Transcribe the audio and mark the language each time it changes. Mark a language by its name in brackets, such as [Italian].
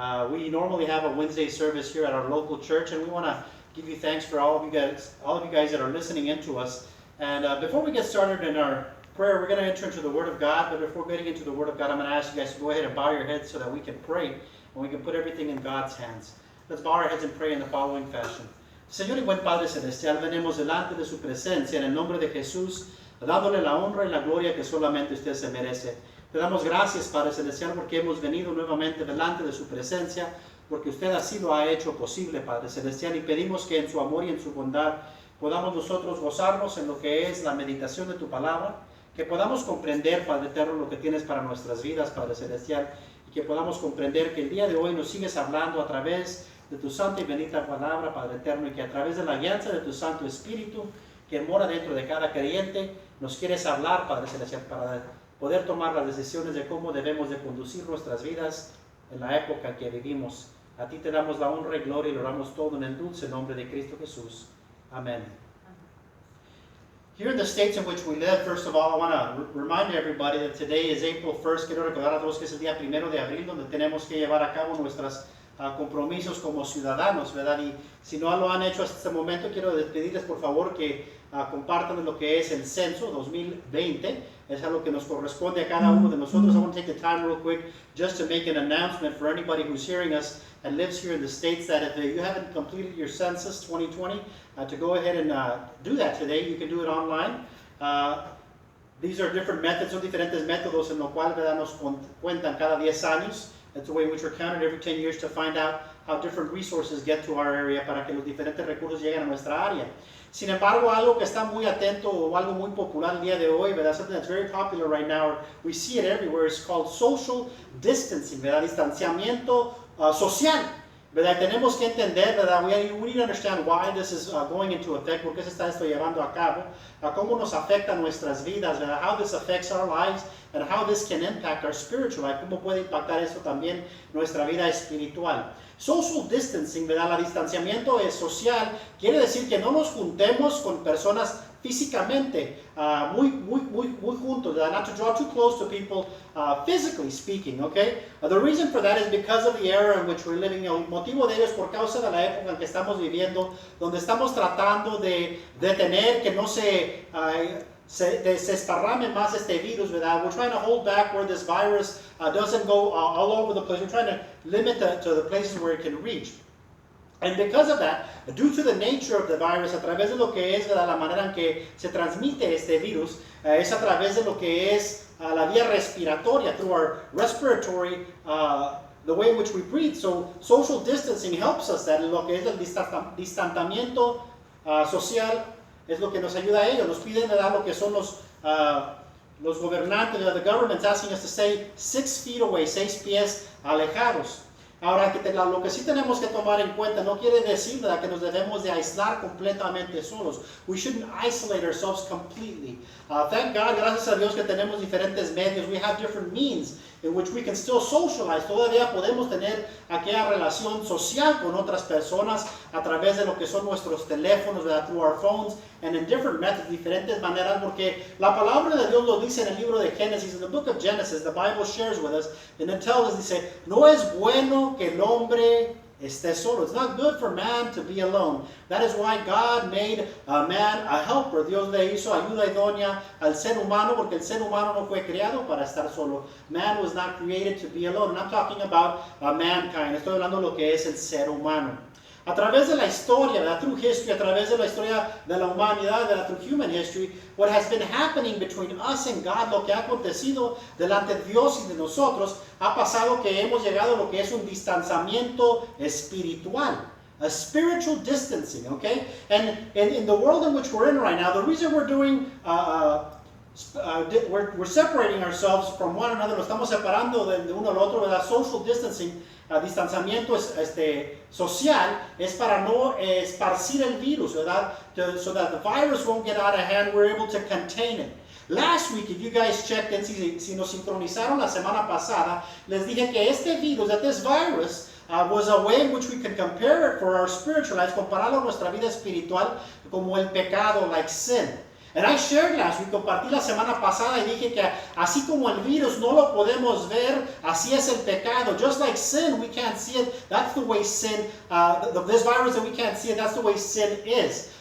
[English] We normally have a Wednesday service here at our local church, and we want to give you thanks for all of you guys that are listening in to us. And before we get started in our prayer, we're going to enter into the Word of God. But before getting into the Word of God, I'm going to ask you guys to go ahead and bow your heads so that we can pray and we can put everything in God's hands. Let's bow our heads and pray in the following fashion. [Spanish] Señor y buen Padre Celestial, venimos delante de su presencia en el nombre de Jesús, dándole la honra y la gloria que solamente usted se merece. Te damos gracias, Padre Celestial, porque hemos venido nuevamente delante de su presencia, porque usted así lo ha hecho posible, Padre Celestial, y pedimos que en su amor y en su bondad podamos nosotros gozarnos en lo que es la meditación de tu palabra, que podamos comprender, Padre Eterno, lo que tienes para nuestras vidas, Padre Celestial, y que podamos comprender que el día de hoy nos sigues hablando a través de tu santa y bendita palabra, Padre Eterno, y que a través de la guianza de tu Santo Espíritu, que mora dentro de cada creyente, nos quieres hablar, Padre Celestial, para poder tomar las decisiones de cómo debemos de conducir nuestras vidas en la época que vivimos. A ti te damos la honra y gloria y lo damos todo en el dulce nombre de Cristo Jesús. Amén. [English] Here in the states in which we live, first of all, I want to remind everybody that today is April 1st. [Spanish] Quiero recordar a todos que es el día 1 de abril, donde tenemos que llevar a cabo nuestros compromisos como ciudadanos, ¿verdad? Y si no lo han hecho hasta este momento, quiero pedirles por favor que compartan lo que es el censo 2020. Es algo que nos corresponde a cada uno de nosotros. [English] I want to take the time real quick just to make an announcement for anybody who's hearing us and lives here in the States, that if you haven't completed your census 2020, to go ahead and do that today. You can do it online. These are different methods, [Spanish] son diferentes métodos en lo cual, ¿verdad?, nos cuentan cada 10 años. [English] That's the way in which we're counted every 10 years to find out how different resources get to our area, [Spanish] para que los diferentes recursos lleguen a nuestra área. Sin embargo, algo que está muy atento o algo muy popular el día de hoy, ¿verdad? [English] Something that's very popular right now, we see it everywhere, is called social distancing, ¿verdad? [Spanish] Distanciamiento social, ¿verdad? Tenemos que entender, ¿verdad? [English] We need to understand why this is going into effect, [Spanish] por qué se está esto llevando a cabo, cómo nos afecta nuestras vidas, ¿verdad? [English] How this affects our lives and how this can impact our spiritual life, [Spanish] cómo puede impactar esto también nuestra vida espiritual. [English] Social distancing, [Spanish] ¿verdad? El distanciamiento social quiere decir que no nos juntemos con personas físicamente muy juntos, ¿verdad? [English] Not to draw too close to people physically speaking, okay? The reason for that is because of the era in which we're living. [Spanish] El motivo de ello es por causa de la época en que estamos viviendo, donde estamos tratando de detener que no se esparrame más este virus, ¿verdad? [English] We're trying to hold back where this virus doesn't go all over the place. We're trying to limit to the places where it can reach. And because of that, due to the nature of the virus, [Spanish] a través de lo que es, ¿verdad?, la manera en que se transmite este virus, es a través de lo que es la vía respiratoria, [English] through our respiratory, the way in which we breathe. So social distancing helps us, that [Spanish] lo que es el distanciamiento social es lo que nos ayuda a ello. Nos piden, ¿verdad?, lo que son los gobernantes, [English] the government's asking us to stay 6 feet away, [Spanish] 6 pies alejados. Ahora, lo que sí tenemos que tomar en cuenta no quiere decir, ¿verdad?, que nos debemos de aislar completamente solos. [English] We shouldn't isolate ourselves completely. Thank God, [Spanish] gracias a Dios que tenemos diferentes medios. [English] We have different means in which we can still socialize. [Spanish] Todavía podemos tener aquella relación social con otras personas a través de lo que son nuestros teléfonos, ¿verdad?, [English] through our phones, and in different methods, [Spanish] diferentes maneras, porque la palabra de Dios lo dice en el libro de Génesis, [English] in the book of Genesis, the Bible shares with us, and it tells us, [Spanish] dice, no es bueno que el hombre esté solo. [English] It's not good for man to be alone. That is why God made a man a helper. [Spanish] Dios le hizo ayuda idónea al ser humano, porque el ser humano no fue creado para estar solo. [English] Man was not created to be alone. And I'm talking about mankind. [Spanish] Estoy hablando de lo que es el ser humano. A través de la historia, ¿verdad? [English] Through history, [Spanish] a través de la historia de la humanidad, ¿verdad? [English] Through human history, what has been happening between us and God, [Spanish] lo que ha acontecido delante de Dios y de nosotros, ha pasado que hemos llegado a lo que es un distanciamiento espiritual. [English] A spiritual distancing, okay? And in the world in which we're in right now, the reason we're doing, we're separating ourselves from one another, [Spanish] lo estamos separando de uno al otro, [English] ¿verdad? Social distancing, [Spanish] distanciamiento social, es para no esparcir el virus, ¿verdad? [English] So that the virus won't get out of hand, we're able to contain it. Last week, if you guys checked in, [Spanish] si nos sincronizaron la semana pasada, les dije que este virus, [English] that this virus, was a way in which we can compare it for our spiritual lives, [Spanish] compararlo a nuestra vida espiritual como el pecado, [English] like sin. And I shared last week, [Spanish] compartí la semana pasada y dije que así como el virus no lo podemos ver, así es el pecado. [English] Just like sin, we can't see it. That's the way sin, this virus that we can't see it, that's the way sin is.